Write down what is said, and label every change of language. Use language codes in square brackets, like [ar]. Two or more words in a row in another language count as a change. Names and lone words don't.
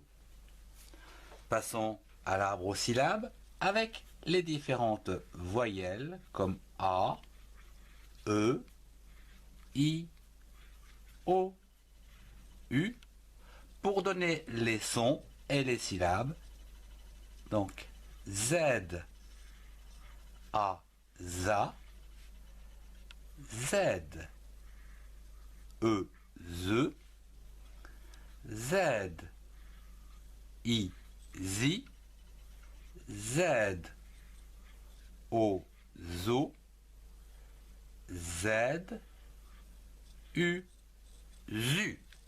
[fr] Passons à l'arbre aux syllabes avec les différentes voyelles comme A, E, I, O, U pour donner les sons et les syllabes. Donc Z, A, za, Z, E, ze, Z, I, zi, Z, O, zo, Z, U, zu.